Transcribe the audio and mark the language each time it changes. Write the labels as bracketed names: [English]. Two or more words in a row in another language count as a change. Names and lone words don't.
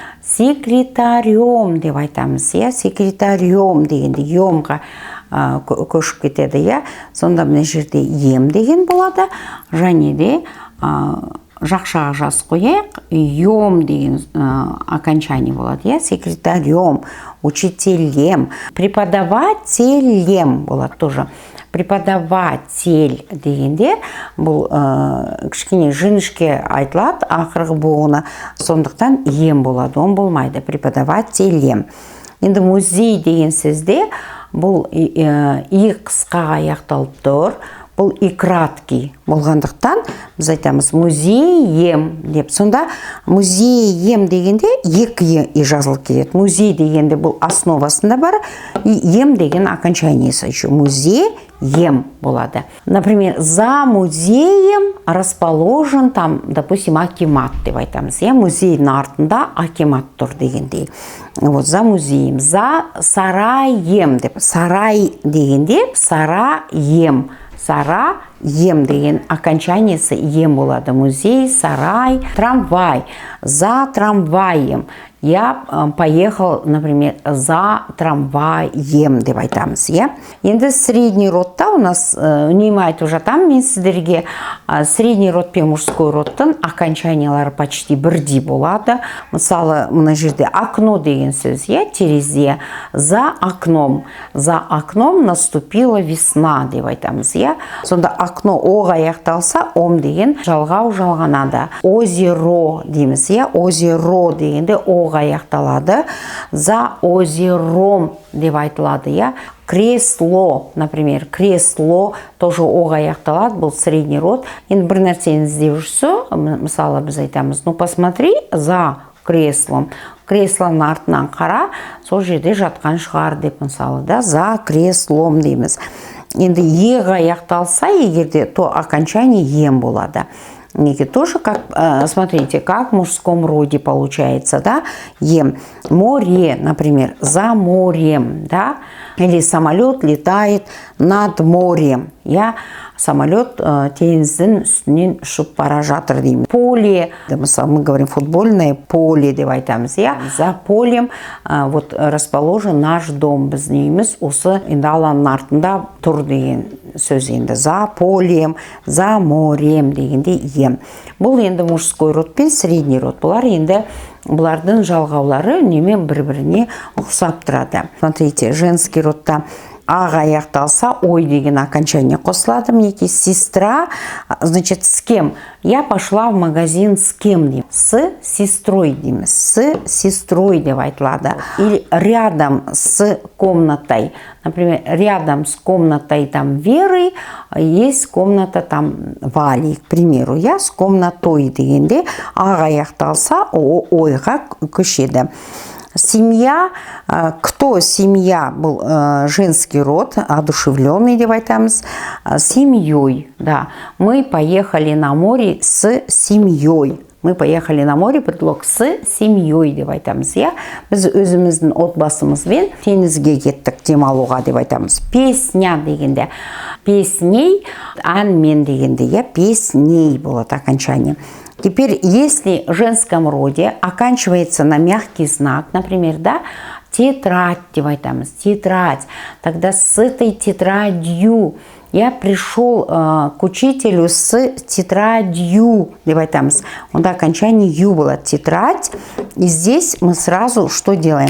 [Kazakh] Секретарем деп айтамыз, я. Секретарем дегенде емға көшіп кетеді, я. Сонда мына жерде ем деген болады, және де жақшаға жас қояйық, ем деген окончание болады, я. [Russian] Секретарем, учителем, преподавателем [Kazakh] болады [Russian] тоже. [Kazakh] Преподаватель дегенде бұл кішкене жіңішке айтылады, ақырғы буыны, сондықтан ем болады, он болмайды, преподавателем. Енді музей деген сөзде бұл и қысқаға аяқталып тұр, бұл [Russian] и краткий [Kazakh] болғандықтан біз айтамыз музейем деп. Сонда музейем дегенде екі и жазылып келеді. Музей дегенде бұл основасында бар, и ем деген окончаниесі еще. Музейем болады. [Russian] Например, за музеем расположен там, допустим, [Kazakh] акимат деп айтамыз. Музейдің артында акимат тұр дегенде. [Russian] Вот, за музеем. За сараем [Kazakh] деп. Сарай дегенде сараем. Сараем деген окончаниесі ем болады. Музей, сарай, [Russian] трамвай. За трамваем. Я поехал, например, за трамваем [Kazakh] деп айтамыз, я. [Russian] Енді средний родта у нас, [Kazakh] үнемі айтып жатам мен сіздерге, [Russian] средний род [Kazakh] пен [Russian] мужской родтың [Kazakh] окончаниялары почти бірдей болады. Мысалы, мына жерде окно деген сөз, я, терезе. [Russian] За окном наступила весна [Kazakh] деп айтамыз, я. Сонда окно оға аяқталса, ом деген жалғау жалғанады. Озеро дейміз, я. Озеро дегенде оға аяқталады. [Russian] За озером [Kazakh] деп айтылады, я. [Russian] Кресло, например, кресло тоже [Kazakh] оға аяқталады, бұл [Russian] средний род. [Kazakh] Енді бір нәрсені іздеп жүрсе, мысалы біз айтамыз, [Russian] ну посмотри за креслом. [Kazakh] Креслоның артынан қара, сол жерде жатқан шығар деп, мысалы, да, [Russian] за креслом [Kazakh] дейміз. Енді еға аяқталса, егерде [Russian] то окончание [Kazakh] ем болады. [Russian] Неге тоже, как, смотрите, как в мужском роде получается, да, ем. Море, например, за морем, да, или самолет летает над морем, я. [Kazakh] Самолет теңіздің үстінен ұшып бара жатыр деймін. Поле, мысалы, [Russian] мы говорим футбольное поле [Kazakh] деп айтамыз, я. [Russian] За полем вот расположен наш дом, [Kazakh] біз дейміз, осы енді алаңның артында тұр деген сөз енді. [Russian] За полем, за морем [Kazakh] дегенде ем. Бұл енді [Russian] мужской род [Kazakh] пен [Russian] средний род. [Kazakh] Бұлар енді бұлардың жалғаулары немен бір-біріне ұқсап тұрады. [Russian] Смотрите, женский родта [Kazakh] аға аяқталса, ой деген окончание қосылады. Мінекей, [Russian] сестра, значит, с кем? Я пошла в магазин с кем [Kazakh] дейміз? [Russian] С сестрой [Kazakh] дейміз. [Russian] С сестрой [Kazakh] деп айтылады. [Russian] Или рядом с комнатой. Например, рядом с комнатой там Веры есть комната там Вали, к примеру. Я с комнатой [Kazakh] дегенде аға аяқталса, ойға көшеді. [Russian] Семья, кто семья был женский род, одушевленный [Kazakh] деп айтамыз, [Russian] семьей, да. Мы поехали на море с семьей. Мы поехали на море, предлог с семьей [Kazakh] деп айтамыз, я. Біз өзіміздің отбасымызбен теңізге кеттік демалуға деп айтамыз. [Russian] Песня [Kazakh] дегенде, песней, әнмен дегенде, я, [Russian] песней болады окончание. Теперь, если в женском роде оканчивается на мягкий знак, например, да, тетрадь, тетрадь, тогда с этой тетрадью я пришел к учителю с тетрадью, он окончание ю было тетрадь, и здесь мы сразу что делаем?